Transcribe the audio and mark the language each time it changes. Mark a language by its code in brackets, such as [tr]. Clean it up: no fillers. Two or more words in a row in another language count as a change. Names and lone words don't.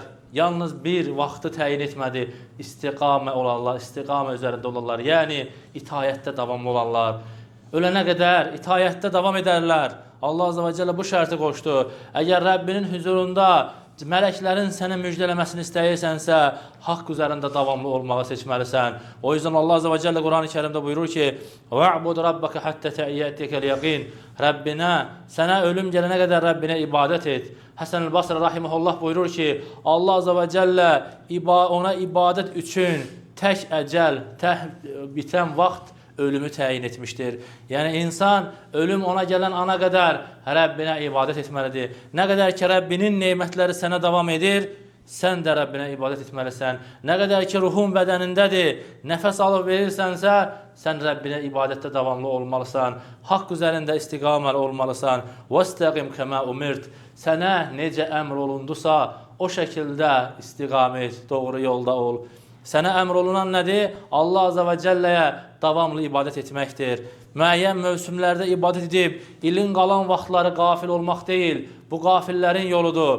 [az] Yalnız bir vaxtı təyin etmədi, istiqamə olarlar, istiqamə üzərində olarlar, yəni itayətdə davamlı olarlar. Ölənə qədər itayətdə davam edərlər. Allah Azze və Cəllə bu şərti qoşdu. Əgər Rəbbinin huzurunda mələklərin səni müjdələməsini istəyirsənsə, haqq üzərində davamlı olmağı seçməlisən. O yüzden Allah Azze və Cəllə Quran-ı Kərimdə buyurur ki, [ar] وَعْبُدْ رَبَّكَ حَتَّى تَعِيَّتِكَ الْيَقِينَ. [az] Rəbbinə, sənə ölüm gələnə qədər Rəbbinə ibadət et. Həsən el-Basri rahimehullah buyurur ki, Allah Azze və Cəllə ona ibadət üçün tək əcəl, bitən vaxt ölümü təyin etmişdir. Yəni insan ölüm ona gələn ana qədər Rəbbinə ibadət etməlidir. Nə qədər ki Rəbbinin nemətləri sənə davam edir, sən də Rəbbinə ibadət etməlisən. Nə qədər ki ruhun bədənindədir, nəfəs alıb verirsənsə, sən Rəbbinə ibadətdə davamlı olmalısan. Haqq üzərində istiqaməli olmalısan. [ar] وَاسْتَقِمْ كَمَا أُمِرْتِ. [az] Sənə necə əmr olundusa, o şəkildə istiqamət, doğru yolda ol. Sənə əmr olunan nədir? Allah Azze və Cəlləyə davamlı ibadət etməkdir. Müəyyən mövsümlərdə ibadət edib, ilin qalan vaxtları qafil olmaq deyil, bu qafillərin yoludur.